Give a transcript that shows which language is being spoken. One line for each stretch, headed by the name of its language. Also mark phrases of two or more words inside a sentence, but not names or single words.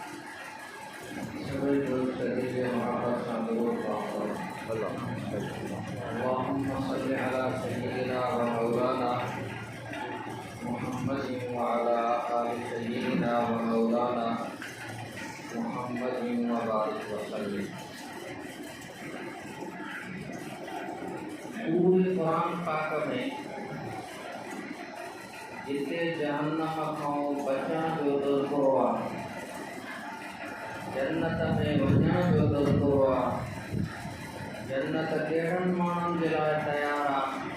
Arabic: اللهم صل على سيدنا ومولانا محمد وعلى آل سيدنا ومولانا محمد وبارك وسلم.
Sindhi: पूरे कुरान पाक में जिते जहन्नम खां बचण जो दरको आहे, जन्नत में वञण जो दरको आहे, जन्नत कहिड़नि माण्हुनि जे लाइ तयारु आहे,